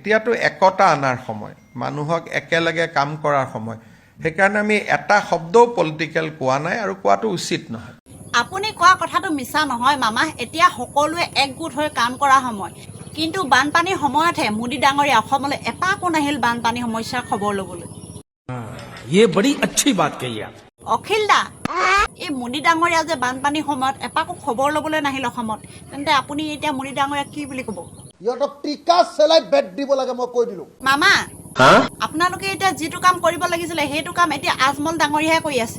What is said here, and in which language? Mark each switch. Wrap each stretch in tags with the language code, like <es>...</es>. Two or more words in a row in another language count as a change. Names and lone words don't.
<as>এতিয়াতো একতা আনাৰ সময়, মানুহক একেলগে কাম কৰাৰ সময়। সেইকাৰণে আমি এটা শব্দও পলিটিকেল কোৱা নাই আৰু কোৱাটো উচিত নহয়। আপুনি কোৱা কথাটো মিছা নহয় মামা, এতিয়া সকলোৱে একগোট হৈ কাম কৰা সময়। কিন্তু বানপানীৰ সময়তহে মোদী ডাঙৰীয়া অসমলৈ এপাকো নাহিল বানপানী সমস্যাৰ খবৰ ল'বলৈ।</as> <hi>ये बड़ी अच्छी बात कही आप।</hi> <as>অখিল দা, এই মোদী ডাঙৰীয়া যে বানপানীৰ সময়ত এপাকো খবৰ ল'বলৈ নাহিল অসমত, তেন্তে আপুনি এতিয়া মোদী ডাঙৰীয়া কি বুলি ক'ব? ইহঁতক টিকা চেলাই বেট দিব লাগে, মই কৈ দিলোঁ। মামা, আপোনালোকে এতিয়া যিটো কাম কৰিব লাগিছিলে সেইটো কাম এতিয়া আজমল ডাঙৰীয়াহে কৰি আছে।</as>